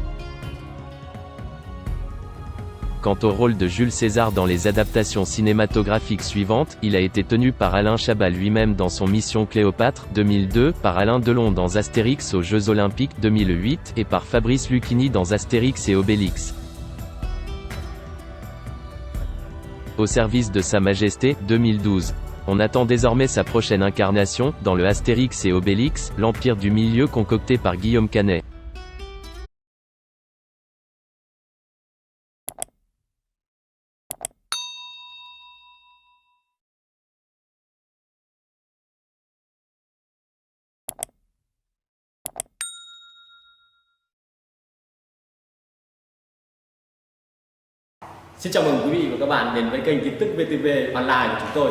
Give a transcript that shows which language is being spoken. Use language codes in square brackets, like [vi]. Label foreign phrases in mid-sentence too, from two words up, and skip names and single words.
[fr] Quant au rôle de Jules César dans les adaptations cinématographiques suivantes, il a été tenu par Alain Chabat lui-même dans son Mission Cléopâtre, 2002, par Alain Delon dans Astérix aux Jeux Olympiques, 2008, et par Fabrice Lucchini dans Astérix et Obélix. Au service de Sa Majesté, 2012. On attend désormais sa prochaine incarnation, dans le Astérix et Obélix, l'Empire du Milieu concocté par Guillaume Canet. [vi] Xin chào mừng quý vị và các bạn đến với kênh tin tức VTV Online của chúng tôi.